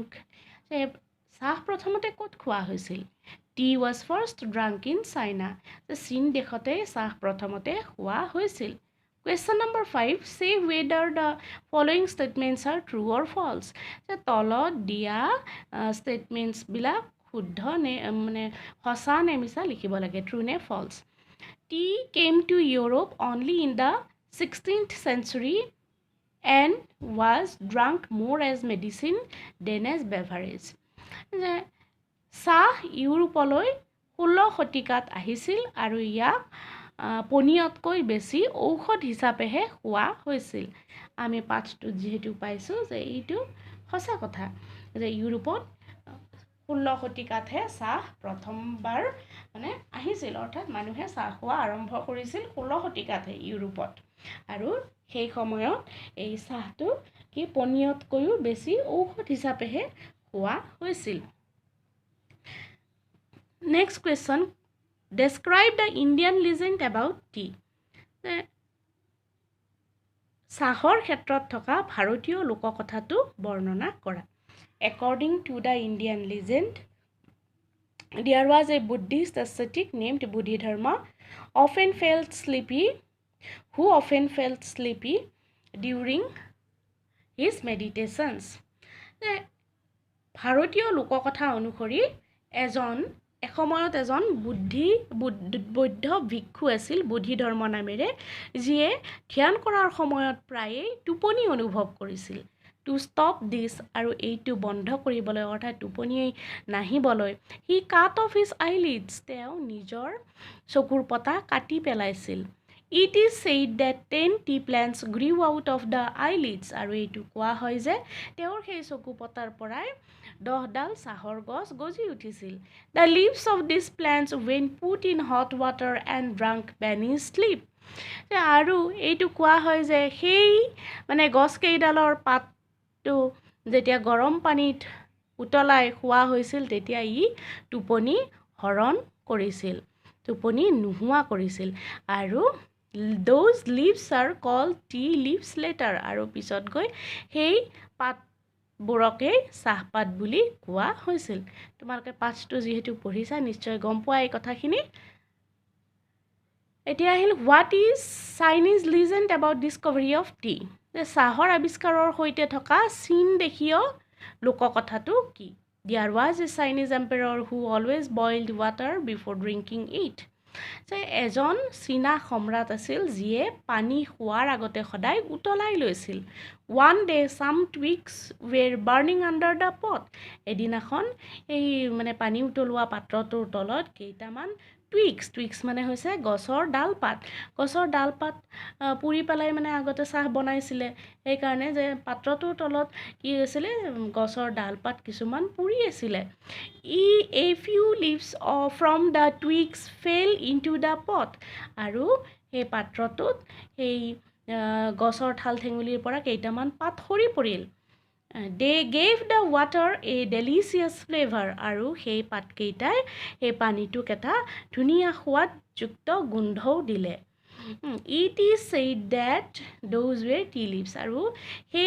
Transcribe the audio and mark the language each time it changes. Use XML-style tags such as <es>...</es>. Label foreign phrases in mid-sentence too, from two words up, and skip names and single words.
<as>চাহ প্ৰথমতে ক'ত খোৱা হৈছিল</as> <en>Tea was first drunk in China.</en> <as>চীন দেশতে চাহ প্ৰথমতে খোৱা হৈছিল</as> <en>Question number 5 Say whether the following statements are true or false.</en> <as>তলত দিয়া statements বিলাক শুদ্ধ নে মানে সঁচা নে মিছা লিখিব লাগে true নে false</as> <en>Tea came to Europe only in the 16th century and was drunk more as medicine than as beverage.</en> <as>চাহ ইউৰোপলৈ 16 শতিকাত আহিছিল আৰু ইয়াক পনীয়তকৈ বেছি ঔষধ হিচাপেহে খোৱা হৈছিল আমি পাঠটোত যেহেতু পাইছোঁ যে এইটো সঁচা কথা যে ইউৰোপত 16 শতিকাতহে চাহ প্ৰথমবাৰ মানে আহিছিল অৰ্থাৎ মানুহে চাহ খোৱা আৰম্ভ কৰিছিল 16 শতিকাতহে ইউৰোপত আৰু সেই সময়ত এই চাহটো কি পনীয়তকৈও বেছি ঔষধ হিচাপেহে খোৱা হৈছিল</as> <en>Next question Describe the Indian legend about tea.</en> <as>চাহৰ ক্ষেত্ৰত থকা ভাৰতীয় লোককথাটো বৰ্ণনা কৰা</as> <en>According to the Indian legend there was a Buddhist ascetic named Bodhidharma who often felt sleepy during his meditations.</en> <as>ভাৰতীয় লোককথা অনুসৰি এসময়ত এজন বৌদ্ধ ভিক্ষু আছিল বোধিধৰ্ম নামেৰে যিয়ে ধ্যান কৰাৰ সময়ত প্ৰায়ে টোপনি অনুভৱ কৰিছিল</as> <en>to stop this</en> <as>আৰু এইটো বন্ধ কৰিবলৈ অৰ্থাৎ টোপনি নাহিবলৈ</as> <en>he cut off his eyelids</en> <as>তেওঁ নিজৰ চকুৰ পতা কাটি পেলাইছিল</as> <en>It is said that 10 tea plants grew out of the eyelids</en> <as>আৰু এইটো কোৱা হয় যে তেওঁৰ সেই চকু পতাৰ পৰাই 10 ডাল চাহৰ গছ গজি উঠিছিল</as> <en>The leaves of these plants when put in hot water and drunk vanish sleep</en> <as>আৰু এইটো কোৱা হয় যে সেই মানে গছ কেইডালৰ পাতটো যেতিয়া গৰম পানীত উতলাই খোৱা হৈছিল তেতিয়া ই টোপনি হৰণ কৰিছিল টোপনি নোহোৱা কৰিছিল আৰু</as> <en>Those leaves are called tea leaves later</en> <as>আৰু পিছত গৈ সেই পাতবোৰকে চাহপাত বুলি কোৱা হৈছিল তোমালোকে পাঠটো যেহেতু পঢ়িছা নিশ্চয় গম পোৱা এই কথাখিনি এতিয়া আহিল</as> <en>What is Chinese legend about discovery of tea?</en> <as>চাহৰ আৱিষ্কাৰৰ সৈতে থকা চীন দেশীয় লোককথাটো কি</as> <en>There was a Chinese emperor who always boiled water before drinking it.</en> <as>এজন চীনা সম্ৰাট আছিল যিয়ে পানী খোৱাৰ আগতে সদায় উতলাই লৈছিল</as> <en>One day some twigs were burning under the pot.</en> <as>এদিনাখন এই মানে পানী উতলোৱা পাত্ৰটোৰ তলত কেইটামান টুইগছ মানে হৈছে গছৰ ডালপাত পুৰি পেলাই মানে আগতে চাহ বনাইছিলে সেইকাৰণে যে পাত্ৰটোৰ তলত কি হৈছিলে গছৰ ডালপাত কিছুমান পুৰি আছিলে</as> <en>A few leaves from the twigs fell into the pot</en> <as>আৰু সেই পাত্ৰটোত সেই গছৰ ঠাল ঠেঙুলিৰ পৰা কেইটামান পাত সৰি পৰিল</as> <en>they gave the water a delicious flavour</en> <as>আৰু সেই পাতকেইটাই সেই পানীটোক এটা ধুনীয়া সোৱাদযুক্ত গোন্ধও দিলে</as> <en>it is said that those were tea leaves</en> <as>আৰু সেই</as>